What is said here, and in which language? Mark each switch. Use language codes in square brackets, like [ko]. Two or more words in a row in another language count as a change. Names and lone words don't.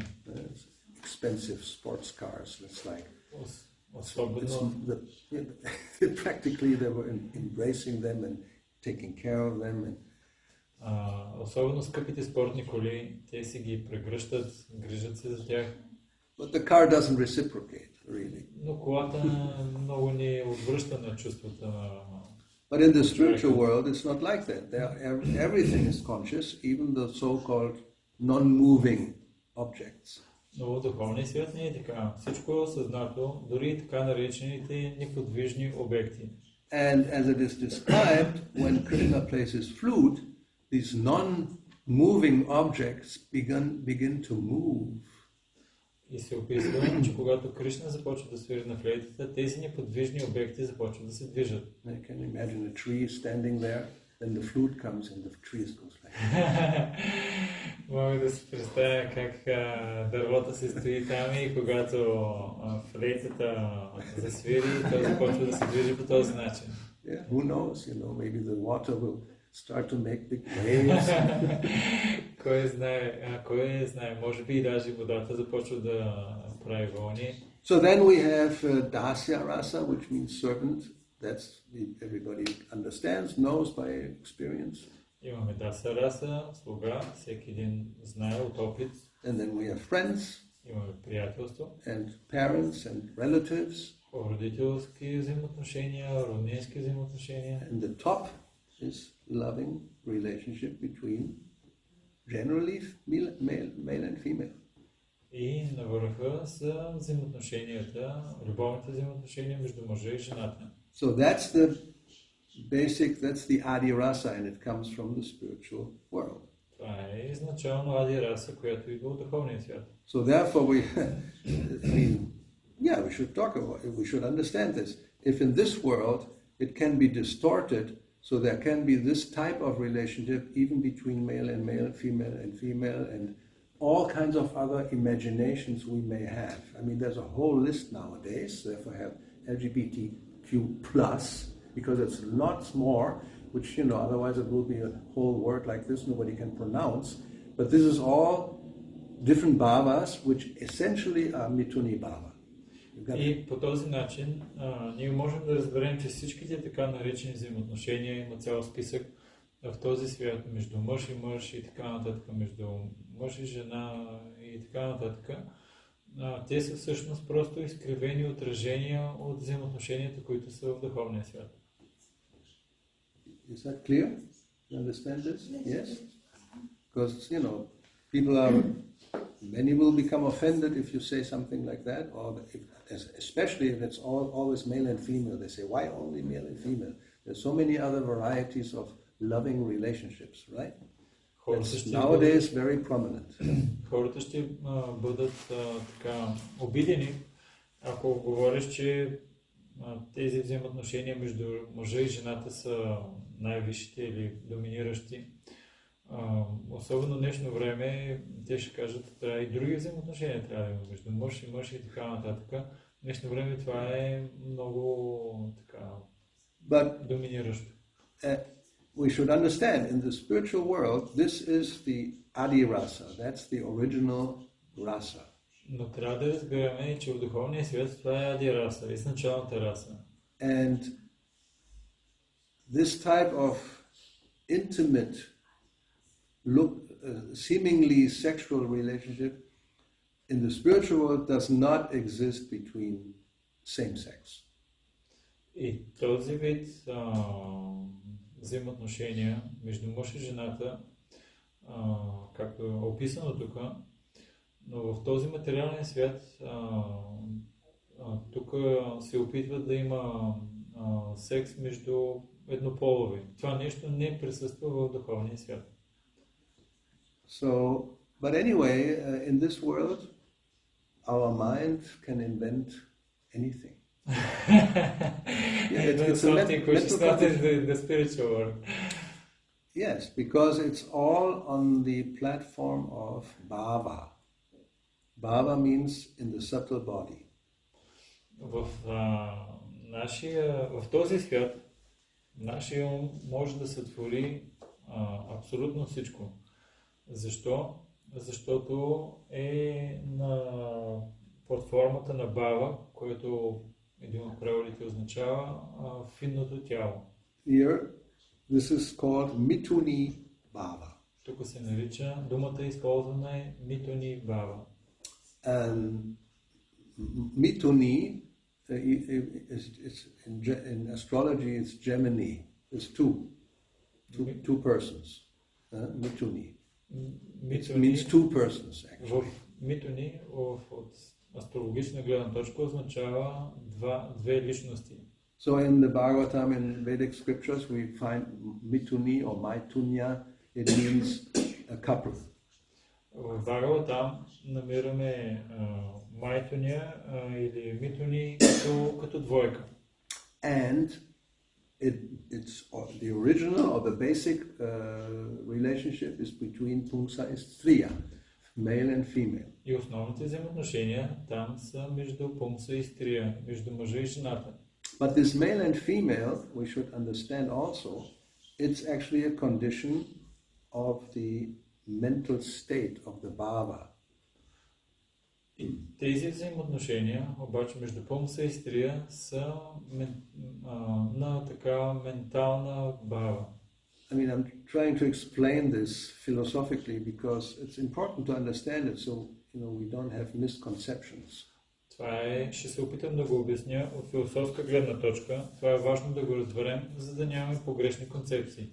[en] Expensive sports cars, it's like. [bg] Особено. [en] Practically they were embracing them and taking care of them. [bg] Особено скъпите спортни коли, те си ги прегръщат, грижат се за тях. [en] But the car doesn't reciprocate, really. [bg] Но колата много ни отвръща на чувствата. [en] But in the spiritual world, it's not like that. Everything is conscious, even the so-called non-moving objects. [bg] Но в духовния свят не е така. Всичко е осъзнато, дори и така наречените неподвижни обекти. [en] And as it is described, when Krishna plays his flute, these non-moving objects begin to move. [bg] И се описва, че когато Кришна започва да свири на флейтата, тези неподвижни обекти започват да се движат. [en] I can imagine a tree standing there, then the flute comes and the tree goes like [bg] Мога да си представя как дървото се стои там и когато флейтата засвири, то започва да се движи по този начин. [en] Yeah, who knows, maybe the water will start to make big waves. [bg] Кой знае, може би и даже водата започва да прави вълни. [en] So then we have [sa] dasya rasa, [en] which means servant. Everybody understands, knows by experience. [bg] Имаме [sa] даса раса, [bg] слуга, всеки един знае от опит. [en] And then we have friends. [bg] Имаме приятелство. [en] And parents and relatives. [bg] Родителски взаимоотношения, роднински взаимоотношения. [en] And the top is loving relationship between generally male and female. [bg] И на върха са взаимоотношенията, любовните взаимоотношения между мъжа и жената. [en] So that's the [sa] adi rasa, [en] and it comes from the spiritual world. [bg] Това е изначално [sa] ади раса, [bg] която идва от духовния свят. [en] So therefore we should understand this. If in this world it can be distorted, so there can be this type of relationship even between male, female, and all kinds of other imaginations we may have. I mean, there's a whole list nowadays. Therefore, have LGBTQ+, because it's lots more, which, otherwise it will be a whole word like this nobody can pronounce. But this is all different bhavas, which essentially are [sa] mituni bhava. [bg] И по този начин ние можем да разберем, че всичките така наречени взаимоотношения има цял списък в този свят между мъж и мъж и така нататък, между мъж и жена и така нататък. Те са всъщност просто изкривени отражения от взаимоотношенията, които са в духовния свят. [en] Is that clear? You understand this? Yes? Because, many will become offended if you say something like that, or especially if it's always male and female. They say, why only male and female? There's so many other varieties of loving relationships, right? It's nowadays very prominent. [bg] Хората ще бъдат така обидени, ако говориш, че тези взаимоотношения между мъжа и жената са най-висшите или доминиращи. Особено в днешно време те ще кажат, трябва и други взаимоотношения трябва да има между мъж и мъж и така нататък. В днешно време това е много така доминиращо. [en] We should understand, in the spiritual world, this is the [sa] adi rasa, [en] that's the original rasa. [bg] Но трябва да разбираме, че в духовния свят това е [sa] ади раса, [bg] изначалната раса. [en] And this type of intimate, seemingly sexual relationship in the spiritual world does not exist between same sex. [bg] И този вид взаимоотношения между мъж и жената, както е описано тук, но в този материален свят тук се опитват да има секс между еднополови. Това нещо не присъства в духовния свят. [en] But anyway, in this world, our mind can invent anything. It's something which is not in the spiritual world. Yes, because it's all on the platform of bhava. Bhava means in the subtle body. [bg] В този свят нашия ум може да сътвори абсолютно всичко. Защо? Защото е под формата на бава, което един от преводите означава финното тяло. [en] Here, this is called [sa] mituni bhava. [bg] Тук се нарича, думата използвана е [sa] mituni bhava. [en] Mituni, in astrology, it's Gemini. It's two persons. Mituni. It means two persons, actually. [bg] Mituni от астрологична гледна точка означава две личности. [en] So in the Bhagavatam and Vedic scriptures we find mituni or maitunya, it means a couple. [bg] В Бхагаватам намираме майтуня или митуни като двойка. [en] And it's the original or the basic relationship is between pumsa and striya, male and female. [bg] И основните взаимоотношения там са между пумса и стрия, между мъжа и жената. [en] But this male and female, we should understand also, it's actually a condition of the mental state of the bhava. [bg] Тези взаимоотношения, обаче между Пумса и Стрия са на така ментална бава. [en] I mean, I'm trying to explain this philosophically because it's important to understand it so, we don't have misconceptions. [bg] Ще се опитам да го обясня от философска гледна точка. Това е важно да го разберем, за да нямаме погрешни концепции.